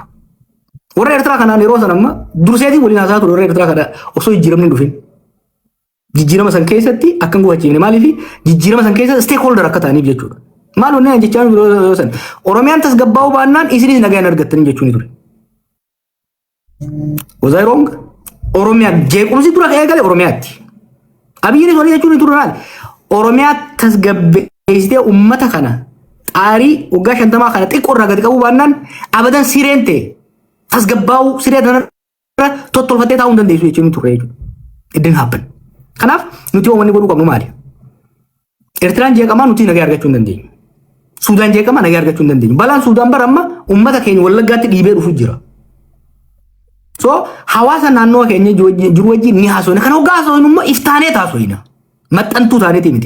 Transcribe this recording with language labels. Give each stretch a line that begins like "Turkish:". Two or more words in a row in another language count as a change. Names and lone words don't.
Oromo: Warra Eertiraa kanaan yeroo san amma durseetii waliin haasaa ture warra Eertiraa kana osoo jijjiiramni hin dhufin. Jijjiirama san keessatti akkan gufachiifne maaliif jijjiirama san keessa stakeholder akka ta'aniif jechuudha. Maal onneen jechaan yeroo san Oromiyaan tasgabbaa'uu baannaan isinis nagaa hin argattanii jechuun ture.
English: Was I wrong?
Oromo: Oromiyaan jeequmsi dura ka'ee gale Oromiyaatti. Abiyyiinis walii jechuun ture maali? Oromiyaa tasgabbeessitee uummata kana xaarii waggaa 50 kana xiqqoo irraa gadi qabuu baannaan abadan sireen ta'e tasgabbaa'uu siree kanarra tottolfattee taa'uu hin dandeessu jechuun ture jechuudha.
English: It didn't happen.
Oromo: Kanaaf nuti wanni godhuu qabnu maali? Eertiraan jeeqamaa nuti nagaa argachuu hin dandeenyu. Suudaan jeeqamaa nagaa argachuu hin dandeenyu. Balaan Suudaan bara amma uummata keenya Wallaggaatti dhiibee dhufuu jira. So hawaasa naannoo keenya jiru wajjin ni haasofna. Kana hoggaa haasofnu immoo iftaanee taasofna. Maxxantuu taaneeti miti.